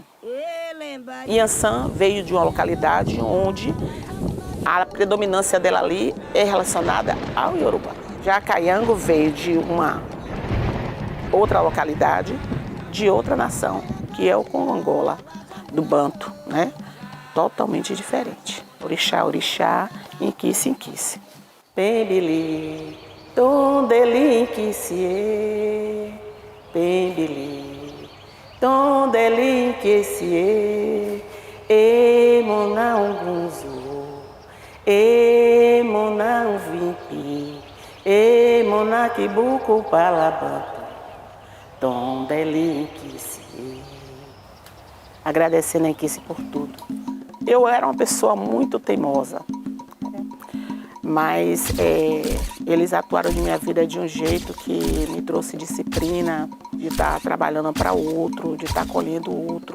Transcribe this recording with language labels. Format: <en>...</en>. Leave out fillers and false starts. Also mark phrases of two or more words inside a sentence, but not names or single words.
<pt>Iansã veio de uma localidade onde a predominância dela ali é relacionada ao Yorubá. Já Caiango veio de uma outra localidade, de outra nação, que é o Congo-Angola, do Banto, né? Totalmente diferente. Orixá, orixá, inquice, inquice.</pt> <kg>Pembili, tondeli, inquice, pembili, tondeli, inquice, emona ungunzu. E mona vimpi, e mona kibuku palabanto, tondelinkisi.</kg> <pt>Agradecendo a Enquice por tudo. Eu era uma pessoa muito teimosa, mas eles atuaram em minha vida de um jeito que me trouxe disciplina, de estar trabalhando para o outro, de estar acolhendo o outro.</pt>